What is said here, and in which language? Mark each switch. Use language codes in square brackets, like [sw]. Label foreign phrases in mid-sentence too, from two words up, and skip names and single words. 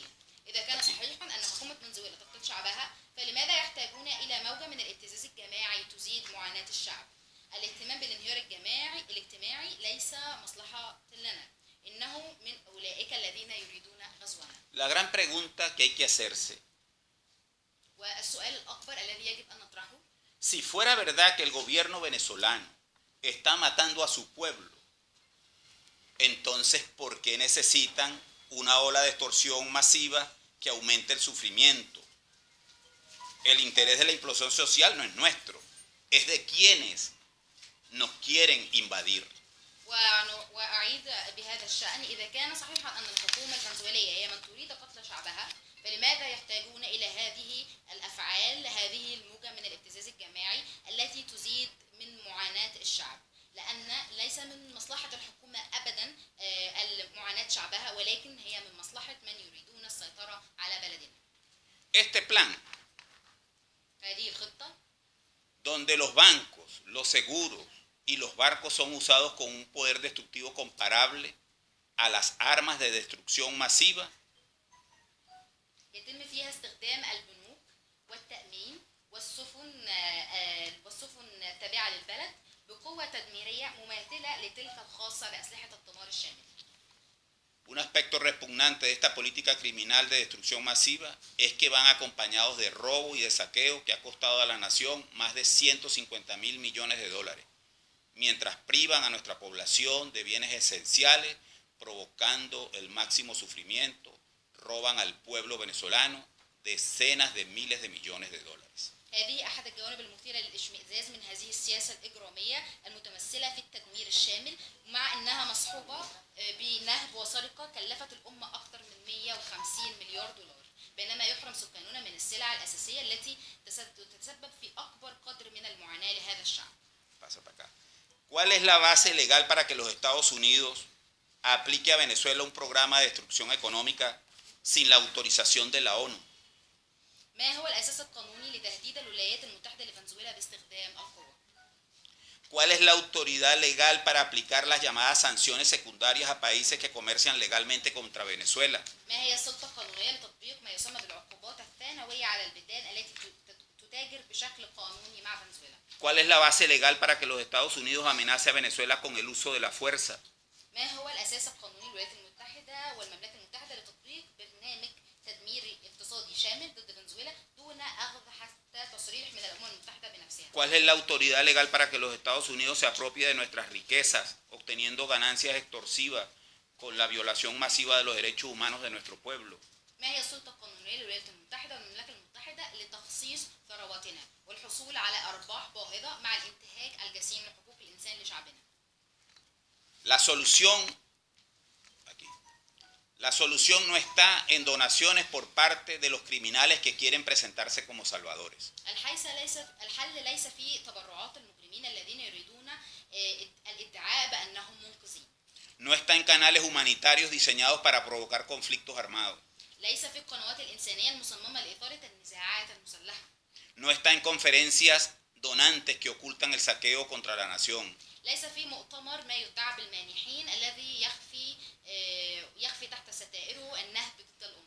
[ar] إذا كان صحيحا أن حكومة فنزويلا تقتل شعبها فلماذا يحتاجون إلى موجة من الابتزاز الجماعي تزيد معاناة الشعب؟ الاهتمام بالانهيار الاجتماعي ليس مصلحة لنا إنه من أولئك الذين يريدون غزونا. [es] La gran pregunta que hay que hacerse. [ar] والسؤال الأكبر الذي يجب أن نطرحه. [es] Si fuera verdad que el gobierno venezolano está matando a su pueblo, entonces, ¿por qué necesitan una ola de extorsión masiva que aumente el sufrimiento? El interés de la implosión social no es nuestro, es de quienes nos quieren invadir. [ar] وأعيد بهذا الشأن، إذا كان صحيحا أن الحكومة الفنزويلية هي من تريد قتل شعبها، فلماذا يحتاجون إلى هذه الأفعال، هذه الموجة من الابتزاز الجماعي التي تزيد من معاناة الشعب؟ لأن ليس من مصلحة الحكومة أبدا معاناة شعبها، ولكن هي من مصلحة من يريدون السيطرة على بلدنا. [es] Este plan, [ar] هذه الخطة [es] donde los bancos, los seguros y los barcos son usados con un poder destructivo comparable a las armas de destrucción masiva, [ar] يتم فيها استخدام البنوك والتأمين والسفن التابعة للبلد بقوة تدميرية مماثلة لتلك الخاصة بأسلحة الدمار الشامل. [es] Un aspecto repugnante de esta política criminal de destrucción masiva es que van acompañados de robo y de saqueo que ha costado a la nación más de 150.000 millones de dólares, mientras privan a nuestra población de bienes esenciales, provocando el máximo sufrimiento, roban al pueblo venezolano decenas de miles de millones de dólares. [ar] هذه أحد الجوانب المثيرة للإشمئزاز من هذه السياسة الإجرامية المتمثلة في التدمير الشامل، مع أنها مصحوبة بنهب وسرقة كلفت الأمة أكثر من 150 مليار دولار، بينما يحرم سكاننا من السلع الأساسية التي تتسبب في أكبر قدر من المعاناة لهذا الشعب. [es] ¿Cuál es la base legal para que los Estados Unidos aplique a Venezuela un programa de destrucción económica sin la autorización de la ONU? [ar] ما هو الأساس القانوني لتهديد الولايات المتحدة لفنزويلا باستخدام القوة؟ [es] ¿Cuál es la autoridad legal para aplicar las llamadas sanciones secundarias a países que comercian legalmente contra Venezuela? [ar] ما هي السلطة القانونية لتطبيق ما يسمى بالعقوبات الثانوية على البلدان التي تتاجر بشكل قانوني مع فنزويلا؟ [es] ¿Cuál es la base legal para que los Estados Unidos amenace a Venezuela con el uso de la fuerza? [ar] ما هو الأساس القانوني للولايات المتحدة والمملكة المتحدة لتطبيق برنامج تدميري اقتصادي شامل ضد فنزويلا دون أخذ حتى تصريح من الأمم المتحدة بنفسها؟ [es] ¿Cuál es la autoridad legal para que los Estados Unidos se apropie de nuestras riquezas, obteniendo ganancias extorsivas con la violación masiva de los derechos humanos de nuestro pueblo? [ar] ما هي السلطة القانونية للولايات المتحدة والمملكة المتحدة لتخصيص ثرواتنا والحصول على أرباح باهظة مع الانتهاك الجسيم لحقوق الإنسان لشعبنا؟ [es] La solución no está en donaciones por parte de los criminales que quieren presentarse como salvadores. [ar] الحل ليس في تبرعات المجرمين الذين يريدون الادعاء بأنهم منقذين. [es] No está en canales humanitarios diseñados para provocar conflictos armados. [ar] ليس في القنوات الإنسانية المصممة لإثارة النزاعات المسلحة. [es] No está en conferencias donantes que ocultan el saqueo contra la nación. [ar] ليس في مؤتمر ما يدعى بالمانحين الذي يخفي تحت ستائره النهب ضد الأمة.